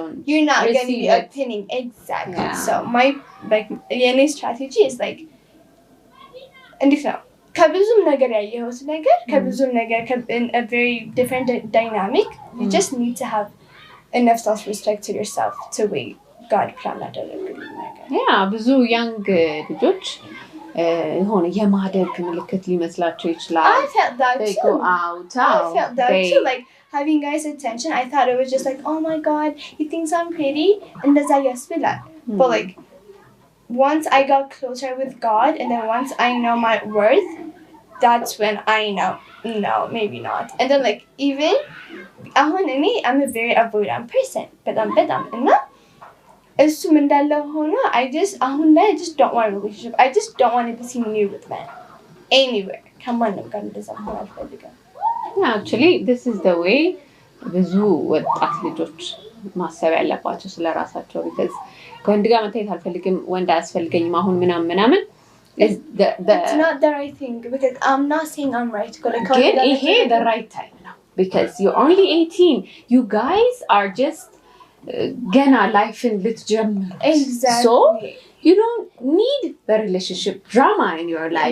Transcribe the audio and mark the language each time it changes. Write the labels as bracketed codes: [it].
[en] you're not going to be opinion exactly so my like የኔ strategy is like [am] እንዴት ነው ከብዙም ነገር [en] ያየሁት ነገር ከብዙም ነገር in a very different dynamic you just need to have enough self-respect to yourself to wait God plan [am] አደረገልኝ ነገር ብዙ young ልጆች የሆነ የማደግ ምልክት ሊመስላቸው ይችላል [en] I felt that they too. go out I felt that too like having guys attention I thought it was just like oh my God he thinks I'm pretty [am] እንደዛ ያስብላል [en] but like once I got closer with God and then once I know my worth that's when I know, no, maybe not. And then like even I'm a very avoidant person. [am] በጣም እና እሱም እንዳለው ሆኖ [en] I just don't want a relationship. I just don't want to be new with men anywhere. [am] ከማንም ጋር እንደዛ መሆን አልፈልግም። [en] Actually, this is the way [am] ብዙ ወጣት ልጆች ማሰብ ያለባቸው ስለራሳቸው because ከወንድ ጋር መታየት አልፈልግም ወንድ አያስፈልገኝም አሁን ምናምን is [en] it's not the right thing because I'm not saying I'm right ግን ይሄ the right time now because you're only 18 you guys are just [am] ገና ላይፍን ልትጀምሩ [en] exactly so you don't need the relationship drama in your life.